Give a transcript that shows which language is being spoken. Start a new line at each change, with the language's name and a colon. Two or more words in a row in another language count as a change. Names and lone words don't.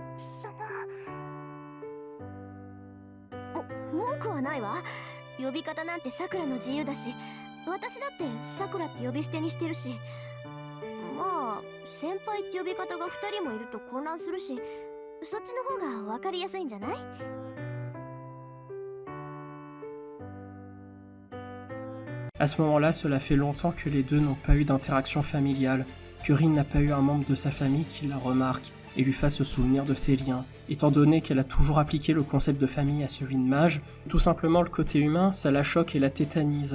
Japanese: 文句はないわ。呼び方なんてさくらの自由だし、私だってさくらって呼び捨てにしてるし、まあ先輩って呼び方が2人もいると混乱するし、そっちの方が分かりやすいんじゃない？
French: À ce moment-là, cela fait longtemps que les deux n'ont pas eu d'interaction familiale, que Rin n'a pas eu un membre de sa famille qui la remarque et lui fasse se souvenir de ses liens. Étant donné qu'elle a toujours appliqué le concept de famille à celui de mage, tout simplement le côté humain, ça la choque et la tétanise.